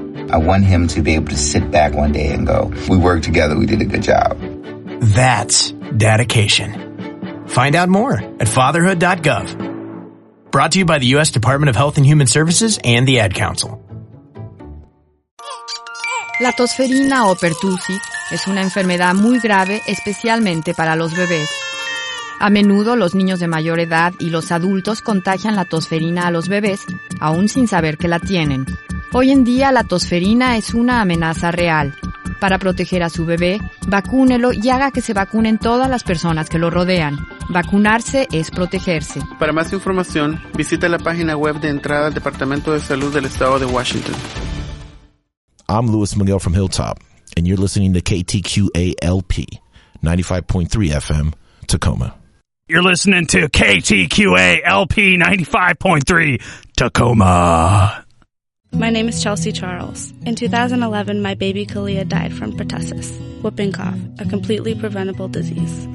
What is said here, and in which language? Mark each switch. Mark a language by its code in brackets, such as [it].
[en] I want him to be able to sit back one day and go, we worked together, we did a good job. That's dedication. Find out more at fatherhood.gov. Brought to you by the U.S. Department of Health and Human Services and the Ad Council. [es] La tosferina o pertussi es una enfermedad muy grave, especialmente para los bebés. A menudo los niños de mayor edad y los adultos contagian la tosferina a los bebés, aún sin saber que la tienen. Hoy en día la tosferina es una amenaza real. Para proteger a su bebé, vacúnelo y haga que se vacunen todas las personas que lo rodean. Vacunarse es protegerse. Para más información, visita la página web de entrada al Departamento de Salud del Estado de Washington. [en] I'm Luis Miguel from Hilltop, and you're listening to KTQALP, 95.3 FM, Tacoma. You're listening to KTQALP, 95.3, Tacoma. My name is Chelsea Charles. In 2011, my baby Kalia died from pertussis, whooping cough, a completely preventable disease.